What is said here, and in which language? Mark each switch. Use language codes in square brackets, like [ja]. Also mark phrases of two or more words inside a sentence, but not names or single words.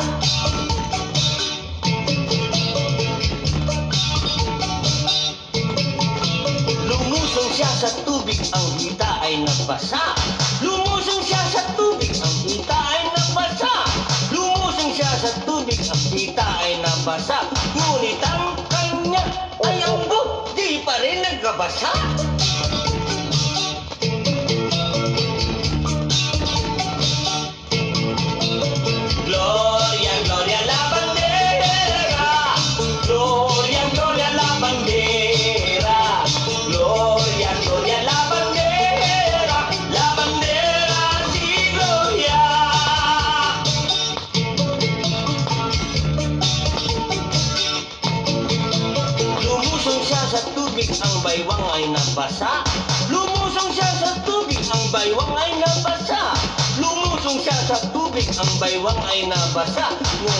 [tl] Lumusong siya sa tubig, ang hita ay nabasa. Lumusong siya sa tubig, ang hita ay nabasa. Lumusong siya sa tubig, ang hita ay nabasa. Ngunit ang kanya ay ambo, di pa rin nagbabasa. [es] Gloria, Gloria la bandera. Gloria, Gloria la bandera. Gloria, Gloria la bandera. La bandera si Gloria. [tl] Lumusong siya sa tubig, ang baywang ay nabasa. Lumusong siya sa tubig, ang baywang ay nabasa. Lumusong siya sa tubig, ang baywang ay nabasa.